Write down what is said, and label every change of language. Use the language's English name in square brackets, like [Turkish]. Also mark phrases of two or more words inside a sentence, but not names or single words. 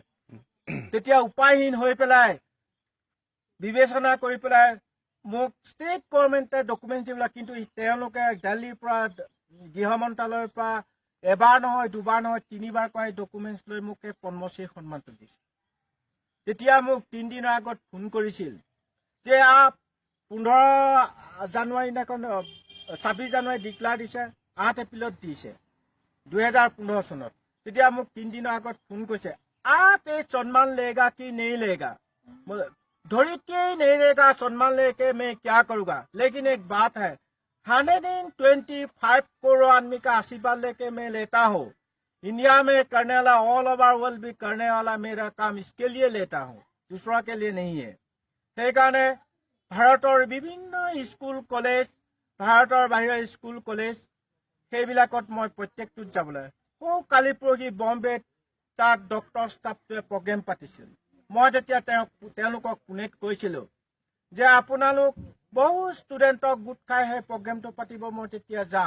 [Assamese] তেতিয়া উপায়হীন হৈ পেলাই বিবেচনা কৰি পেলাই মোক [English] state government documents [Assamese] দিবলৈ, কিন্তু তেওঁলোকে দিল্লীৰ পৰা গৃহ মন্ত্ৰালয়ৰ পৰা এবাৰ নহয়, দুবাৰ নহয়, 3বাৰ কৈ ডকুমেণ্টছ লৈ মোক এই পদ্মশ্ৰী সন্মানটো দিছে। তেতিয়া মোক 3 দিনৰ আগত ফোন কৰিছিল যে 15 জানুৱাৰী দিনাখন 26 জানুৱাৰী ডিক্লাৰ দিছে, 8 এপ্ৰিলত দিছে 2015 চনত। তেতিয়া মোক 3 দিনৰ আগত ফোন কৰিছে, [Hindi] आप ये सम्मान लेगा कि नहीं लेगा? धरित्री नहीं लेगा, सम्मान लेके मैं क्या करूँगा? लेकिन एक बात है, 125 करोड़ आदमी का आशीर्वाद लेके मैं लेता हूँ। इंडिया में करने वाला, [English] all over world [Hindi] भी करने वाला मेरा काम इसके लिए लेता हूँ, दूसरा के लिए नहीं है। [Assamese] সেইকাৰণে ভাৰতৰ বিভিন্ন স্কুল কলেজ, ভাৰতৰ বাহিৰৰ স্কুল কলেজ, সেইবিলাকত মই প্ৰত্যেকটোত যাবলৈ। কালি পৰহি বম্বেত তাত [English] doctor staff program [Assamese] পাতিছিল। মই তেতিয়া তেওঁলোকক পুনেত কৈছিলোঁ যে আপোনালোক বহু ষ্টুডেণ্টক গোট খাই সেই প্ৰগ্ৰেমটো পাতিব, মই তেতিয়া যাম।